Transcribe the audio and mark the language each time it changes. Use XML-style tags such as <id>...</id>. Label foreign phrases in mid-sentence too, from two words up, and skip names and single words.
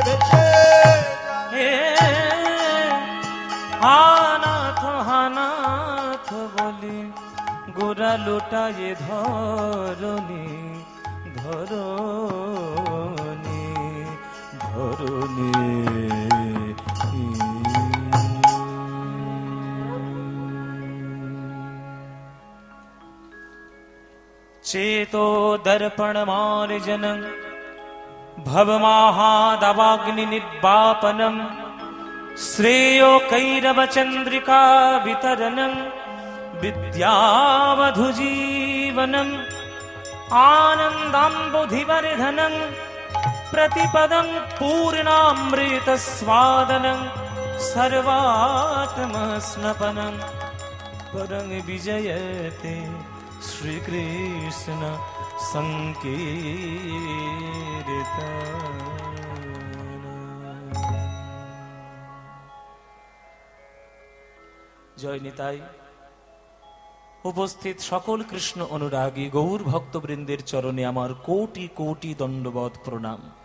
<bn>হে হানাথ হানাথ বলি গোরা লোটায়ে ধরনি ধরনি ধরনি</bn> <sa>चेतो दर्पण मार्जनं भवमाहादवाग्नि निर्वापनं श्रेयो कैरव चंद्रिका वितरणं विद्यावधुजीवनं आनन्दाम्बुधिवर्धनं प्रतिपदं पूर्णामृतस्वादनं सर्वात्मस्नपनं परं विजयते श्री कृष्ण संकीर्तन।</sa> <bn>জয় নিতাই। উপস্থিত সকল কৃষ্ণ অনুরাগী গৌর ভক্তবৃন্দের চরণে আমার কোটি কোটি দণ্ডবৎ প্রণাম।</bn>